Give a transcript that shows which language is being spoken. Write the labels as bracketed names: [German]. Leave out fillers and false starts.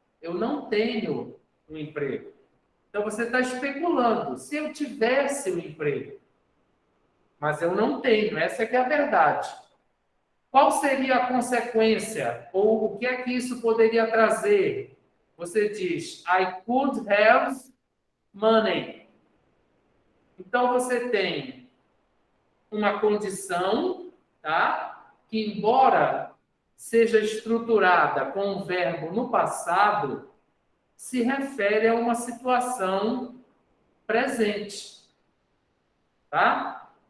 [Portuguese] Eu não tenho um emprego. Então você está especulando. Se eu tivesse um emprego, mas eu não tenho, essa é que é a verdade. Qual seria a consequência? Ou o que é que isso poderia trazer? Você diz, [English] I could have money. [Portuguese] Então você tem uma condição, tá? Que embora seja estruturada com o verbo no passado, se refere a uma situação presente, tá?